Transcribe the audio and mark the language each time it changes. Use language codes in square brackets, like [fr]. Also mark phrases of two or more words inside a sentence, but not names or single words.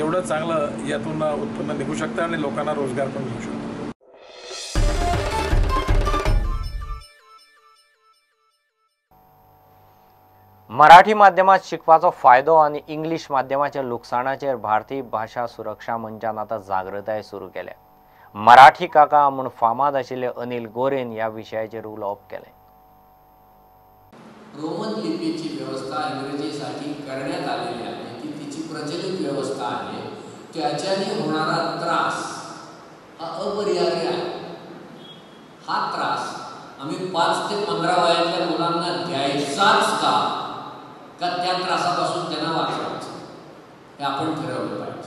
[mr] एवढं चांगलं यातून उत्पन्न निघू शकतं आणि लोकांना रोजगार पण मिळू शकतो. [kok] मराठी माध्यमात शिकपाचो फायदो आणि इंग्लिश माध्यमाच्या लुकसाणाचेर भारतीय भाषा सुरक्षा मंचान आता जागृताय सुरू केल्या. मराठी काका म्हूण फामाद आशिल्ले अनिल गोरेन ह्या विशयाचेर उलोवप केलें. [mr] रोमन लिपीची व्यवस्था इंग्रजीसाठी करण्यात आलेली आहे, की तिची प्रचलित व्यवस्था आहे, त्याच्याने होणारा त्रास हा अपरिहार्य आहे. हा त्रास आम्ही 5 ते 15 वयातल्या मुलांना द्यायचाच का त्या त्रासापासून त्यांना वाचवायचं, हे आपण ठरवलं पाहिजे.